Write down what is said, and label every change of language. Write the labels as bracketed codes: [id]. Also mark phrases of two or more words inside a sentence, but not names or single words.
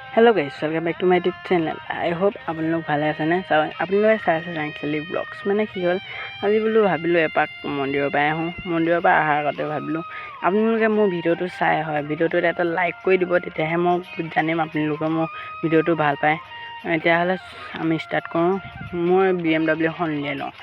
[en] Hello guys, welcome back to my YouTube channel. I hope [hi] आपन लोग [as] ভালে আছে না। আপোনালোকে চাই আছে ৰাংচেলি ব্লগছ। মানে কি হ'ল, আজি বোলো ভাবিলোঁ এপাক মন্দিৰৰ পৰা আহোঁ। মন্দিৰৰ পৰা অহাৰ আগতে ভাবিলোঁ আপোনালোকে মোৰ ভিডিঅ'টো চাই হয়, ভিডিঅ'টোত এটা লাইক কৰি দিব, তেতিয়াহে মই জানিম আপোনালোকে মোৰ ভিডিঅ'টো ভাল পায়। তেতিয়াহ'লে আমি ষ্টাৰ্ট কৰোঁ। মই BMW এখন উলিয়াই লওঁ।